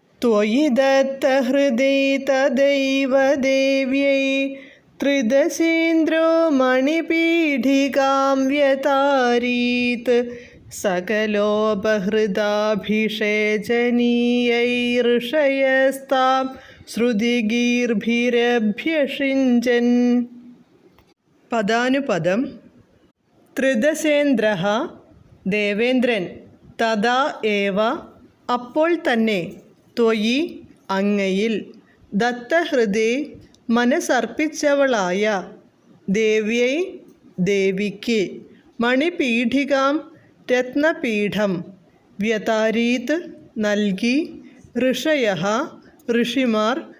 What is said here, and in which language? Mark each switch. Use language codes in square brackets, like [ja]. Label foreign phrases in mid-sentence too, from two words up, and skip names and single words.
[sa] त्वयि दत्तहृदि तदैव देव्यै त्रिदशेन्द्रो मणिपीठिकां व्यतारीत् सकलोपहृदाभिषेचनीयैर्षयस्तां ശ്രുതിഗീർഭിരഭ്യഷിഞ്ചൻ. [ml] പദാനുപദം. ത്രിദശേന്ദ്രഃ ദേവേന്ദ്രൻ, [sa] തഥാ ഏവ [ml] അപ്പോൾ തന്നെ, ത്വയി അങ്ങയിൽ, ദത്തഹൃദേ മനസ്സർപ്പിച്ചവളായ, ദേവ്യൈ ദേവിക്ക്, മണിപീഠികാം രത്നപീഠം, വ്യതാരീത് നൽകി, ഋഷയഃ ഋഷിമാർ,